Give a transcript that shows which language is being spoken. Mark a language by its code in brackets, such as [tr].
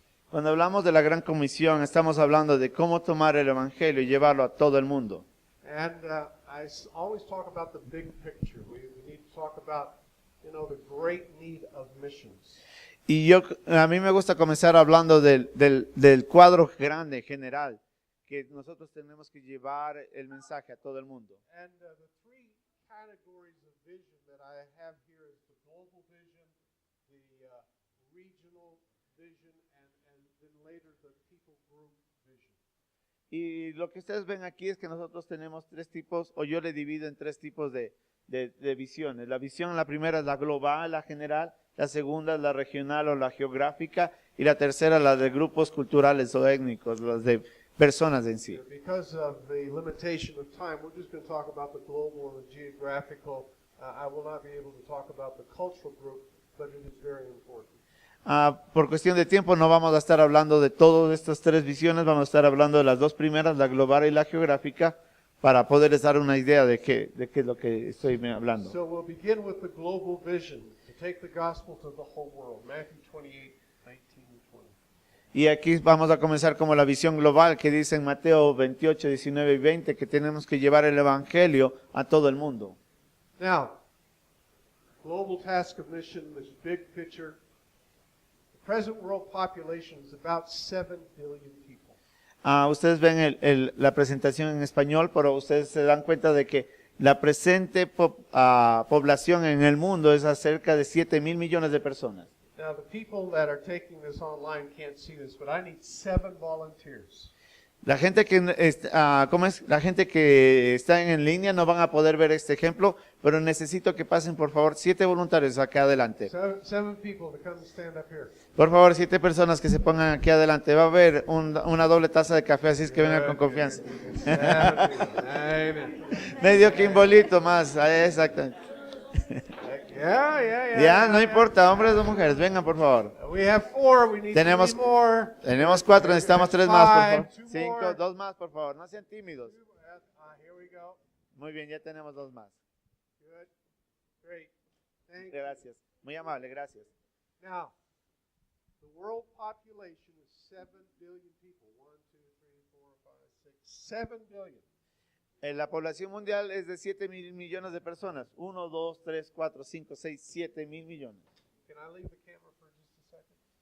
[es] Cuando hablamos de la Gran Comisión, estamos hablando de cómo tomar el Evangelio y llevarlo a todo el mundo. [en] And I always talk about the big picture. We need to talk about the great need of missions. [es] Y a mí me gusta comenzar hablando del cuadro grande, general, que nosotros tenemos que llevar el mensaje a todo el mundo. [en] And the three categories of vision that I have here is the global vision, the regional vision, and then later the people group vision. [es] Y lo que ustedes ven aquí es que nosotros tenemos tres tipos, o yo le divido en tres tipos de visiones. La visión, la primera es la global, la general, la segunda es la regional o la geográfica, y la tercera la de grupos culturales o étnicos, las de personas en sí. [en] Because of the limitation of time, we're just going to talk about the global and the geographical. I will not be able to talk about the cultural group, but it is very important. [es] Por cuestión de tiempo no vamos a estar hablando de todas estas tres visiones, vamos a estar hablando de las dos primeras, la global y la geográfica, para poderles dar una idea de qué es lo que estoy hablando. [en] So we'll begin with the global vision, to take the gospel to the whole world. Matthew 28, 19 and 20. [es] Y aquí vamos a comenzar como la visión global que dice en Mateo 28, 19 y 20 que tenemos que llevar el evangelio a todo el mundo. [en] Now, global task of mission, this big picture. The present world population is about 7 billion people. [es] Ustedes ven la presentación en español, pero ustedes se dan cuenta de que la presente población en el mundo es acerca de 7,000 millones de personas. [en] Now, the people that are taking this online can't see this, but I need 7 volunteers. [es] La gente la gente que está en línea no van a poder ver este ejemplo, pero necesito que pasen por favor 7 voluntarios acá adelante. [en] Seven people to come and stand up here. [es] Por favor, 7 personas que se pongan aquí adelante. Va a haber una doble taza de café, así es que vengan con confianza. Amen. Medio quimbolito más, exactamente. Ya, no importa, hombres o mujeres, vengan por favor. [en] We have 4, we need [es] Tenemos [en] 3 more. [es] 4, necesitamos 3 más, por favor. [en] 5, [es] 5, 2 más, por favor, no sean tímidos. [en] Here we go. [es] Muy bien, ya tenemos 2 más. [en] Good. Great. Thank you. [es] Gracias, muy amable, gracias. [en] Now, the world population is 7 billion people. 1, 2, 3, 4, 5, 6, 7 billion. [es] La población mundial es de 7,000 millones de personas. 1, 2, 3, 4, 5, 6, 7,000 millones. [en] Can I leave the camera for just a second?